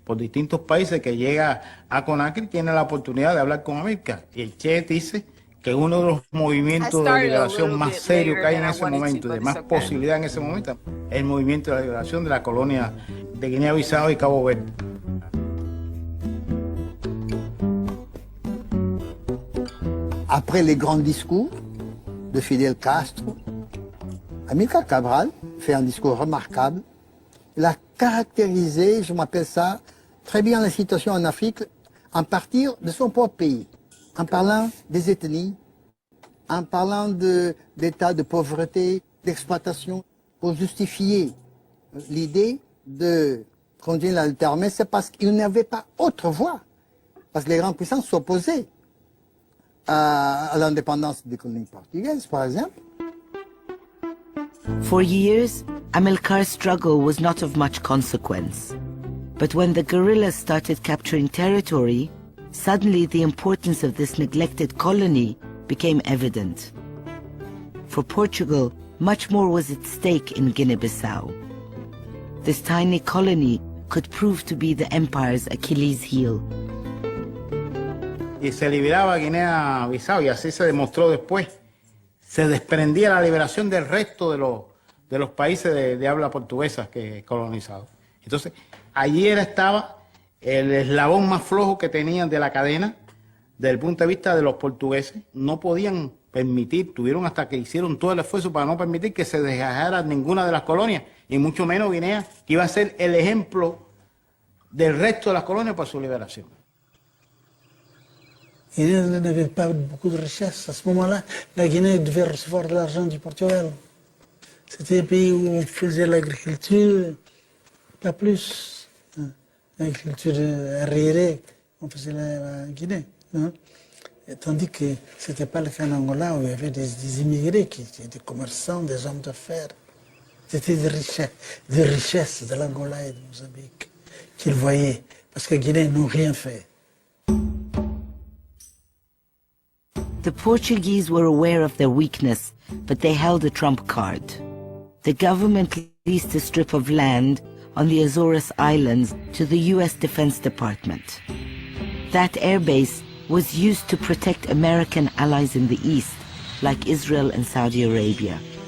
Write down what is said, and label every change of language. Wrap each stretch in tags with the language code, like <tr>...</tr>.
<es>por distintos países que llega a Conakry y tiene la oportunidad de hablar con América. Y el Che dice que uno de los movimientos de liberación más serios que hay en ese momento y de más posibilidad en ese momento es el movimiento de la liberación de la colonia de Guinea-Bissau y Cabo Verde.</es> <fr>Après les grands discours de Fidel Castro, Amilcar Cabral fait un discours remarquable. Il a caractérisé, je m'appelle ça, très bien la situation en Afrique, en partir de son propre pays, en parlant des ethnies, en parlant d'états de pauvreté, d'exploitation, pour justifier l'idée de continuer la lutte armée, c'est parce qu'il n'y avait pas autre voie, parce que les grandes puissances s'opposaient à l'indépendance des colonies portugaises, par exemple.</fr> <en>For years, Amilcar's struggle was not of much consequence. But when the guerrillas started capturing territory, suddenly the importance of this neglected colony became evident. For Portugal, much more was at stake in Guinea-Bissau. This tiny colony could prove to be the empire's Achilles heel.</en> <es>Y se liberaba Guinea-Bissau, y así se demostró después. Se desprendía la liberación del resto de los países de habla portuguesa que colonizados. Entonces, allí estaba el eslabón más flojo que tenían de la cadena, desde el punto de vista de los portugueses. No podían permitir, tuvieron hasta que hicieron todo el esfuerzo para no permitir que se desgajara ninguna de las colonias, y mucho menos Guinea, que iba a ser el ejemplo del resto de las colonias para su liberación.</es> <fr>Il n'avait pas beaucoup de richesses. À ce moment-là, la Guinée devait recevoir de l'argent du Portugal. C'était un pays où on faisait l'agriculture, pas plus. L'agriculture arriérée, on faisait la Guinée. Tandis que ce n'était pas le cas en Angola, où il y avait des immigrés qui étaient des commerçants, des hommes d'affaires. C'était des richesses de l'Angola et de Mozambique qu'ils voyaient, parce que la Guinée n'ont rien fait.</fr> <en>The Portuguese were aware of their weakness, but they held a trump card. The government leased a strip of land on the Azores Islands to the US Defense Department. That airbase was used to protect American allies in the East, like Israel and Saudi Arabia.</en>